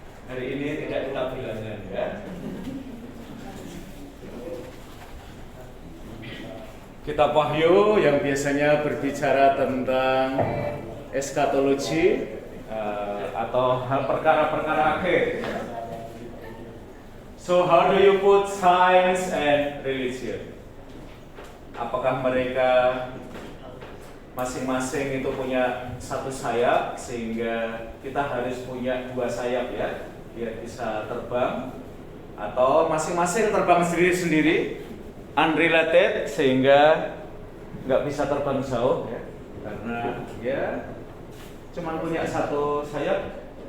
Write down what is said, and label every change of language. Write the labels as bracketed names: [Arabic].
[Indonesian] Hari ini tidak kita bilangan ya. Kitab Wahyu yang biasanya berbicara tentang eskatologi atau perkara-perkara akhir. [English] So how do you put science and religion? [Indonesian] Apakah mereka masing-masing itu punya satu sayap sehingga kita harus punya dua sayap ya biar bisa terbang, atau masing-masing terbang sendiri-sendiri unrelated sehingga nggak bisa terbang jauh ya karena ya cuman punya satu sayap.